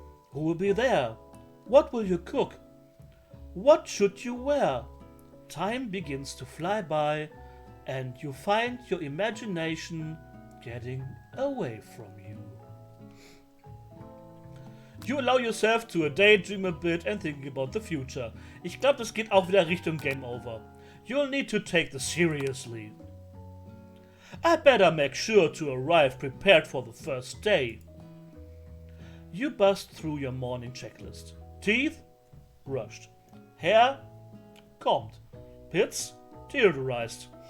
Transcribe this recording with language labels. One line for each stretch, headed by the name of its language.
English: Who will be there? What will you cook? What should you wear? Time begins to fly by, and you find your imagination getting away from you. You allow yourself to daydream a bit and think about the future.
German: Ich glaube, das geht auch wieder Richtung Game Over.
English: You'll need to take this seriously. I better make sure to arrive prepared for the first day. You bust through your morning checklist. Teeth? Brushed. Hair? Combed. Pits? Deodorized.